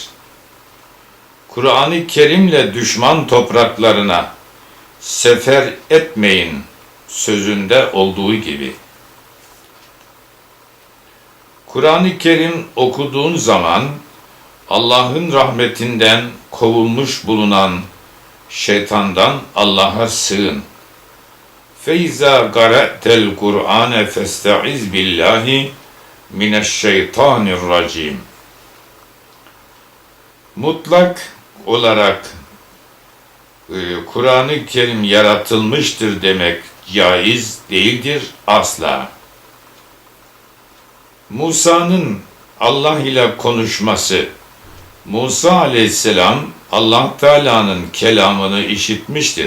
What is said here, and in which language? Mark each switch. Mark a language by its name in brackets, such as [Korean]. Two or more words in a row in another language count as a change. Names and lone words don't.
[Turkish] Kur'an-ı Kerim'le düşman topraklarına sefer etmeyin sözünde olduğu gibi. Kur'an-ı Kerim okuduğun zaman Allah'ın rahmetinden kovulmuş bulunan şeytandan Allah'a sığın. [Arabic] فَاِذَا قَرَأْتَ الْقُرْآنَ فَاسْتَعِذْ بِاللّٰهِ مِنَ الشَّيْطَانِ الرَّجِيمِ. [Turkish] Mutlak olarak Kur'an-ı Kerim yaratılmıştır demek caiz değildir asla. Musa'nın Allah ile konuşması, Musa aleyhisselam Allah Teala'nın kelamını işitmiştir.